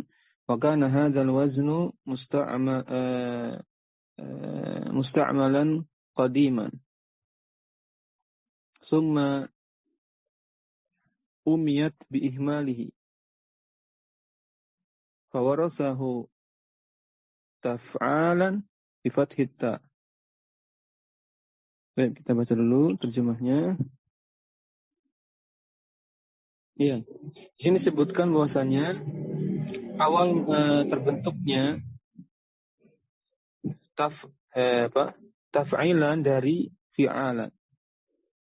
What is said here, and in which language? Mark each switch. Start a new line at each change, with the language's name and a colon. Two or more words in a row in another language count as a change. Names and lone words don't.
Arabic: وكان هذا الوزن مستعملا قديما. ثم أميت بإهماله. فورثه تفعال بفتح التاء.
Indonesian: Baik, kita baca dulu terjemahnya. Iya. Di sini disebutkan bahwasanya awal terbentuknya taf'ilan dari fi'alan.